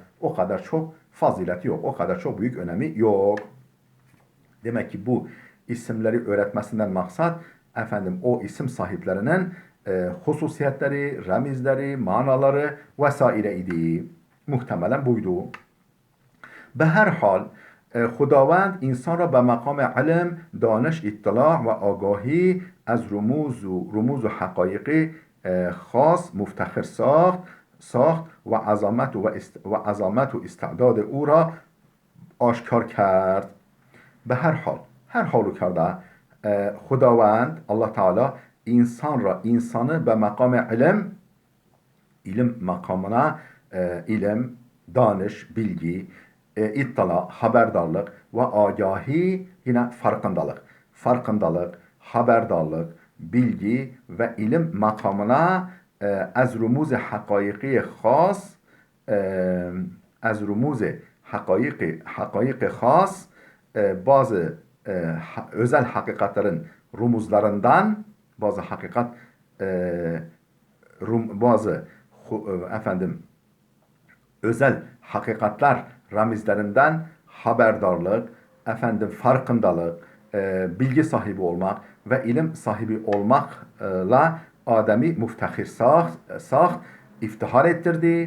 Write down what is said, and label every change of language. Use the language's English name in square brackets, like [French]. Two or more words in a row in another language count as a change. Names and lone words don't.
[Turkish] O kadar çok fazileti yok, o kadar çok büyük önemi yok. Demek ki bu isimleri öğretmesinden maksat efendim o isim sahiplerinin hususiyetleri, remizleri, manaları vesaire idi. Muhtemelen buydu. [Persian] به هر حال خداوند انسان را به مقام علم، دانش، اطلاع و آگاهی از رموز و حقایق خاص مفتخر ساخت و عظمت و استعداد او را آشکار کرد. به هر حال کرده خداوند الله تعالی insanı به مقام علم [Turkish] ilim makamına ilim, danış, bilgi, ittila, haberdarlık ve agahi yine farkındalık, haberdarlık, bilgi ve ilim makamına [Persian] از رموز حقایقی خاص [Turkish] bazı özel hakikatlerin rumuzlarından bazı efendim özel hakikatler ramizlerinden haberdarlık, efendim farkındalık, bilgi sahibi olmak ve ilim sahibi olmakla Adem'i müftehir sağ, iftihar ettirdi.